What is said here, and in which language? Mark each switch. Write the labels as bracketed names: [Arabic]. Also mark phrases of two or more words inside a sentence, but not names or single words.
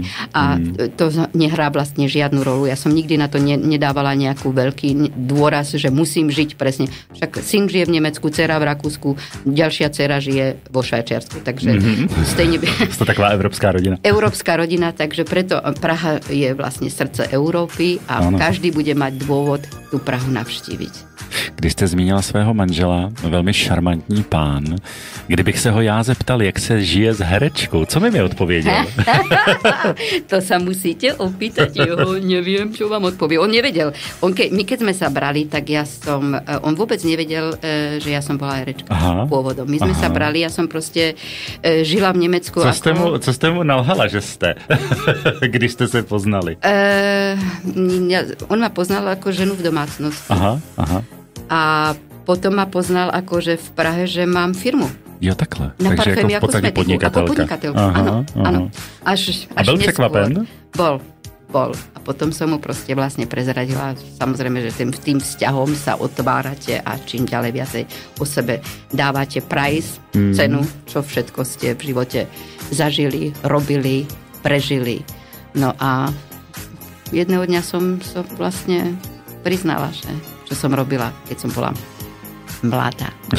[Slovak] A to nehrá vlastne žiadnu rolu. Ja som nikdy na to nedávala nejakú veľký dôraz, že musím žiť presne. Však syn žije v Nemecku, dcera v Rakúsku, ďalšia dcera žije vo Švajčiarsku. Takže stejne... To taková európska rodina. Európska rodina, takže preto Praha je vlastne srdce Európy a každý bude mať dôvod tú Prahu navštíviť. [Czech] když jste zmínila svého manžela, velmi šarmantní pán, kdybych se ho já zeptal, jak se žije s herečkou, co by mi odpověděl? [Slovak] To sa musíte opýtať jeho, neviem, čo vám odpovie. On nevedel. My keď sme sa brali, tak on vôbec nevedel, že ja som bola herečka pôvodom. My sme sa brali, ja som proste žila v Nemecku. [Czech] Co jste mu nalhala, že jste, když jste se poznali? [Slovak] On ma poznal ako ženu v domácnosti. A potom ma poznal ako, že v Prahe, že mám firmu. [Czech] Jo, takhle. Na takže parfémy jako v podstatě podnikatelka. [Slovak] Áno. [Czech] A byl překvapen? [Slovak] Bol. A potom som mu proste vlastne prezradila, samozrejme, že tým vzťahom sa otvárate a čím ďalej viacej o sebe dávate price, cenu, čo všetko ste v živote zažili, robili, prežili. No a jedného dňa som vlastne priznala, že čo som robila, keď som bola mladá.